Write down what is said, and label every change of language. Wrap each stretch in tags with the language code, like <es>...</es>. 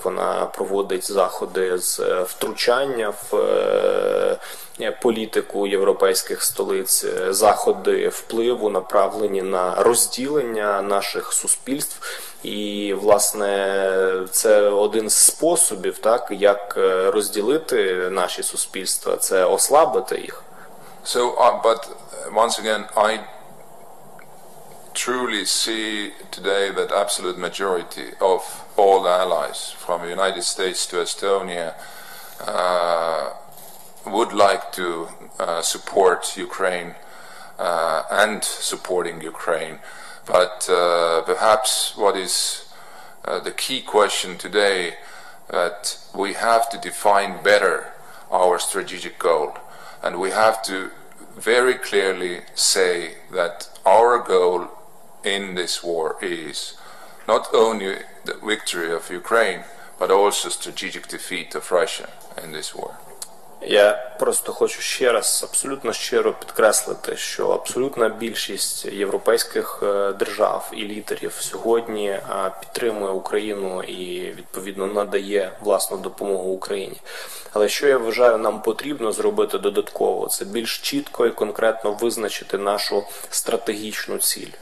<uk>Вона проводить заходи з втручання в політику європейських столиць, заходи впливу направлені на розділення наших суспільств. І, власне, це один з способів, так, як розділити наші суспільства, це ослабити їх.</uk> <en>So, but once again, I truly see today that absolute majority of all allies, from the United States to Estonia, would like to support Ukraine and supporting Ukraine. But perhaps what is the key question today, that we have to define better our strategic goal, and we have to very clearly say that our goal in this war is not only the victory of Ukraine, but also strategic defeat of Russia in this war.</en> <uk>Я просто хочу ще раз абсолютно щиро підкреслити, що абсолютна більшість європейських держав і лідерів сьогодні підтримує Україну і, відповідно, надає власну допомогу Україні. Але що я вважаю, нам потрібно зробити додатково, це більш чітко і конкретно визначити нашу стратегічну ціль.</uk>